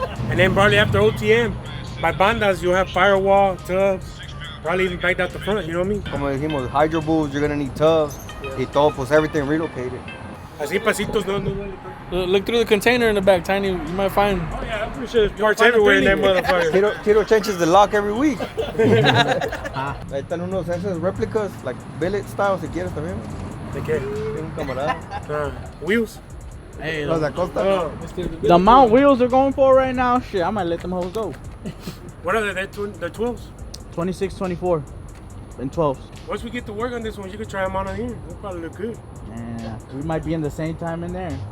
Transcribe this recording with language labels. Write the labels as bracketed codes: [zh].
[en] And then probably after OTM, by bandas, you'll have firewall, tubs, probably even backed out the front, you know what I mean? [es] Como dijimos, [en] hydro boots, you're gonna need tubs, [es] y todo, pues [en] everything relocated. [es] Así pasitos, no duele. [en] Look through the container in the back, Tiny. You might find. Oh yeah, I'm pretty sure there's parts everywhere in that motherfucker. Tito changes the lock every week. [es] Ahí están unos esos replicas, [en] like billet style, [es] si quieres también. ¿De qué? Tengo un camarada. [en] Wheels? Hey, [es] Los de Acosta. [en] Oh, The amount wheels they're going for right now, shit, I might let them hoes go. what are they? They're 12s? 26, 24, and 12s. Once we get to work on this one, you can try them out on here. They'll probably look good. Yeah, we might be in the same time in there.